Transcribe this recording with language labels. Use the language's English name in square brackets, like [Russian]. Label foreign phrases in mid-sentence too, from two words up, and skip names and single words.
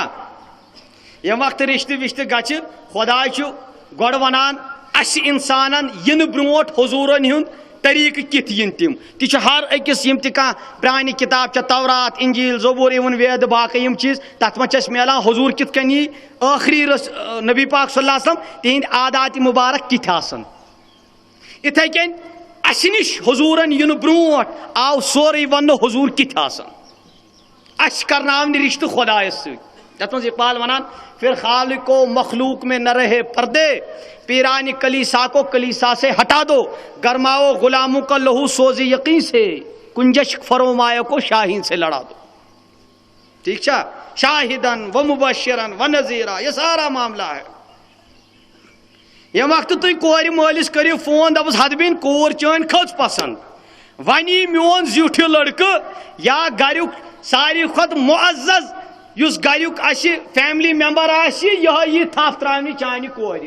[Kashmiri] ییٚمہِ وقتہٕ رشتہٕ وشتہٕ گژھِ خداے چھُ گۄڈٕ ونان اسہِ انسانن یِنہٕ برونٛٹھ حضوٗرن ہُنٛد طریٖقہٕ کِتھ یِن تِم تہِ چھُ ہر أکِس یِم تہِ کانٛہہ پرٛانہِ کِتاب چھےٚ تورات انجیٖل زبور اِوٕن وید باقٕے یِم چیٖز تتھ منٛز چھِ اَسہِ میلان حضوٗر کِتھ کٔنۍ یی ٲخری نبی پاک [Arabic] صلی اللہ علیہ وسلم [Kashmiri] تِہنٛدۍ عادات مُبارک کِتھ آسن. یِتھے کٔنۍ اسہِ نِش حضوٗرن یِنہٕ برونٛٹھ آو سورُے وننہٕ حضوٗر کِتھ آسن. اَسہِ کرناونہِ رشتہٕ خدایس سۭتۍ. یتھ منٛز اقبال ونان [Urdu] پھر خالق و مخلوق میں نہ رہے پردے پیران کلیسا کو کلیسا سے ہٹا دو گرماؤ غلاموں کا لہو سوز یقین سے کنجش فرمایا کو شاہین سے لڑا دو. [Kashmiri] ٹھیک چھا [Arabic] شاہدن و مبشرن و نذیرا [Urdu] یہ سارا معاملہ ہے. [Kashmiri] ییٚمہِ وقتہٕ تُہۍ کورِ مٲلِس کٔرِو فون دپس حد بین کوٗر چٲنۍ کھٔژ پسنٛد وۄنۍ یی میون زیُٹھ لڑکہٕ یا گریُک ساروی کھۄتہٕ معزز یُس گریُک اسہِ [English] family member [Kashmiri] آسہِ یِہوے یی تھپھ تراونہِ چانہِ کورِ.